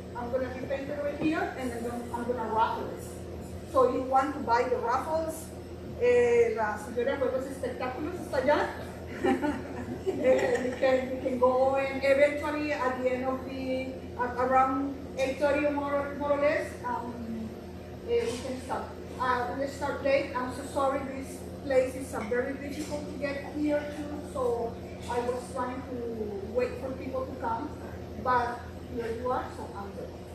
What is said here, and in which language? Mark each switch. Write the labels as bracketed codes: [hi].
[en] I'm gonna be painted over here, and then I'm gonna raffle it. So you want to buy the raffles? [es] La señora de Juegos Espectáculos está allá. [en] You can go, and eventually at the end of the around 8:30 or more or less, we can start. We'll start late. I'm so sorry. This place is very difficult to get here too. So I was trying to wait for people to come, but here you are. So I'm good.